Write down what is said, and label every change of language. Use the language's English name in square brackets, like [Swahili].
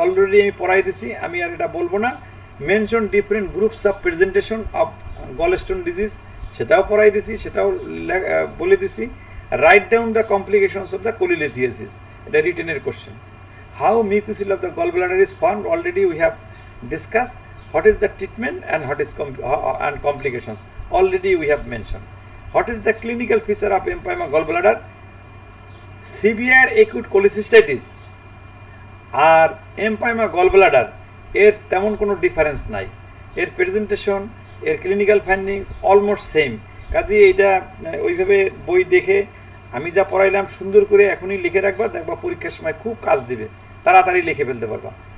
[Bangla] Already আমি পড়াই দিছি, আমি আর এটা বলবো না। [English] mention different groups of presentation of gallstone disease, [Bangla] সেটাও পড়াই দিছি, সেটাও বলে দিছি। [English] write down the complications of the cholelithiasis, [Bangla] এটা রিটেনের question. [English] How mucocele of the gall bladder is formed, already we have discuss. What is the treatment and what is and complications, already we have mentioned. What is the clinical feature of empyema gallbladder? [Bangla] Severe acute cholecystitis আর empyema gallbladder এর তেমন কোনো difference নাই, এর presentation, এর clinical findings almost same. কাজে এইটা ওইভাবে বই দেখে আমি যা পড়াইলাম সুন্দর করে এখনই লিখে রাখবা, দেখবা পরীক্ষার সময় খুব কাজ দিবে, তাড়াতাড়ি লিখে ফেলতে পারবা।